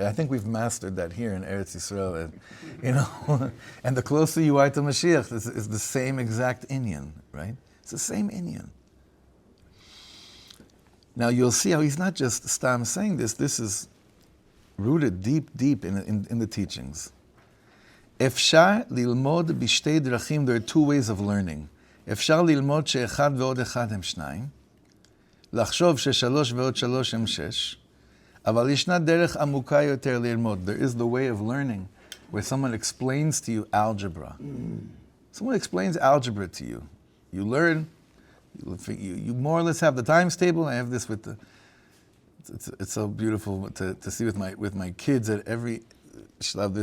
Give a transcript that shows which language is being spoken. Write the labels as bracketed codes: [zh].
[en] I think we've mastered that here in Eretz Yisrael, and the closer you are to Mashiach, is the same exact inyan, right? It's the same inyan. Now you'll see how he's not just Stam saying this. This is rooted deep in the teachings. [he] Efshar lilmod b'shtei drachim. [en] There are two ways of learning. [he] Efshar lilmod she'echad ve'od echad hem shnayim. לחשוב ששלוש ועוד שלוש הם שש. אבל ישנה דרך עמוקה יותר ללמוד. [en] There is the way of learning where someone explains to you algebra. Someone explains algebra to you. You learn, you more or less have the times table. I have this with it's so beautiful to see with my kids at every shlav.